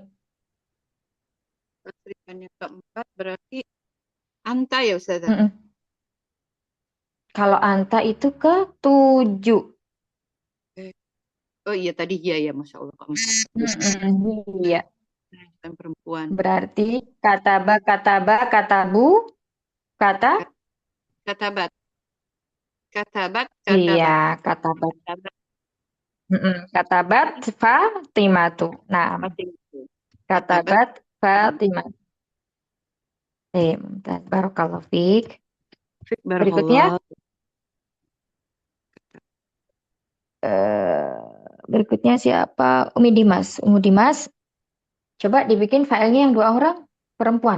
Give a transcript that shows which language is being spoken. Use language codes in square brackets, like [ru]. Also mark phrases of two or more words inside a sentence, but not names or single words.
[id] Tasrifannya keempat berarti anta ya Ustazah? Kalau anta itu ke 7. Oh iya tadi ya [ar] ما شاء الله. [id] Iya. Bukan perempuan. Berarti katabu, Katabat. Iya, katabat. [ar] كتبت فاطمة. [id] Nah, katabat Fatimah. [ar] ممتاز. بارك الله فيك. [id] Berikutnya. Berikutnya siapa? Umi Dimas. Coba dibikin filenya yang 2 orang perempuan.